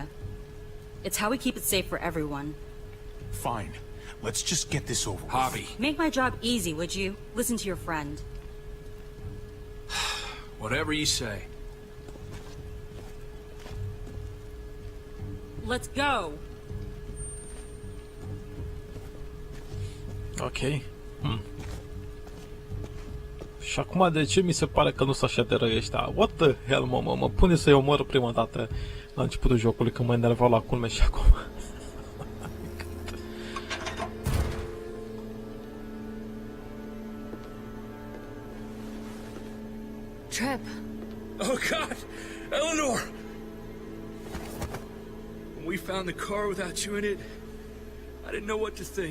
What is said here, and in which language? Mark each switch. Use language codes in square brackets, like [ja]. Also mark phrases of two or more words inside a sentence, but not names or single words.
[en] It's how we keep it safe for everyone. Fine. Let's just get this over with. Javi. Make my job easy, would you? Listen to your friend. Whatever you say. Let's go! Ok. [ro] Și acum de ce mi se pare că nu sunt așa de răi ăștia? [en] What the hell, [ro] mă pune să-i omor prima dată la începutul jocului, când mă enervau la culme și acum. [en] Trip. Oh God, Eleanor! When we found the car without you in it, I didn't know what to think.